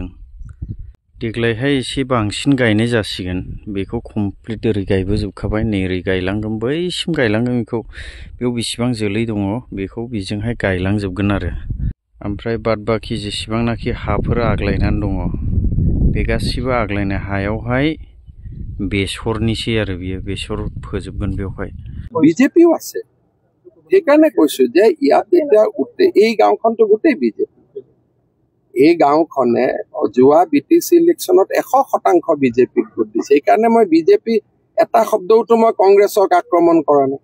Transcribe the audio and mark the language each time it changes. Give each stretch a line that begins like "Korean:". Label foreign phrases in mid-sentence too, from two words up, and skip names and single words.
Bodo: देग्लायहाय एसे बांसिन गायनाय जासिगोन, बेखौ कमप्लिट ओरै गायबोजोबखाबाय, नै ओरै गायलांगोन, बैसिम गायलांगोन बेखौ। बेयाव बेसेबां जोलै दङ बेखौ बेजोंहाय गायलांजोबगोन आरो। ओमफ्राय बाद बाखि जेसेबांनाखि हाफोर आग्लायनानै दङ, बे गासिबो आग्लायनाय हायावहाय बेसरनिसै आरो बियो, बेसर फोजोबगोन बेवहाय।
Assamese: বিজেপিও আছে, সেইকাৰণে কৈছো যে ইয়াত এতিয়া এই গাঁওখনটো গোটেই বিজেপি। এই গাঁওখনে যোৱা বিটিচি ইলেকশ্যনত 100% বিজেপিক ভোট দিছে। সেইকাৰণে মই বিজেপি এটা শব্দওতো মই কংগ্ৰেছক আক্ৰমণ কৰা নাই।